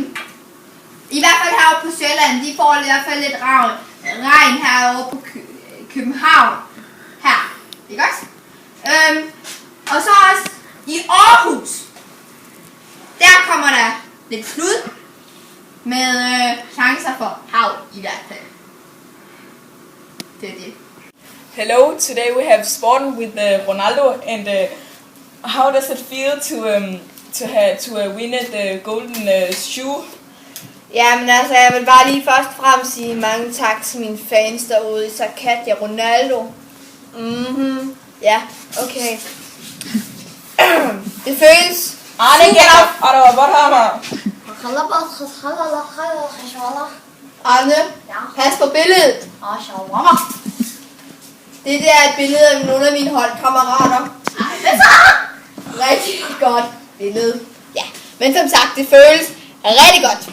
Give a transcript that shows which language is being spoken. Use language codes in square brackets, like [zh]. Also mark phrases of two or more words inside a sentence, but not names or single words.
[da] I hvert fald herovre på Sjælland, de får i hvert fald lidt regn herovre på København. Her, ikke også? Og så også i Aarhus. Der kommer der lidt flud med chancer for hav i hvert fald. Det er det. [en] Hello, today we have sport with Ronaldo, and how does it feel to win the golden shoe? [da] Jamen altså, jeg vil bare lige først og fremmest sige mange tak til mine fans derude, især Katja Ronaldo. Ja, okay. Det føles Arne, [en] get up! [da] Arne, hvad har man? Arne, pas på billedet. Det der er et billede af nogle af mine holdkammerater. Rigtig godt billede. Ja, men som sagt, det føles rigtig godt.